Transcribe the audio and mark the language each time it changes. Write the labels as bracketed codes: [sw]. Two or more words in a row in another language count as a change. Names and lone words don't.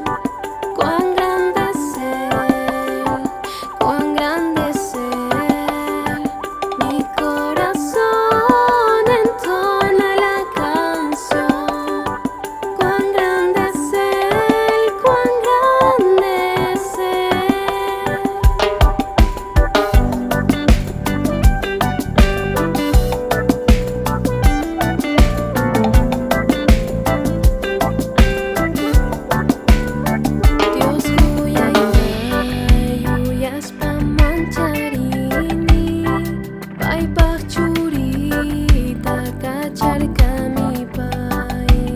[es] Cuán grande es Él, cuán grande es Él. Mi corazón entona la canción. Cuán grande es Él, cuán grande es Él. [qu] Dios huyay huyas pamancharini, paypaq churita kacharka mi pay.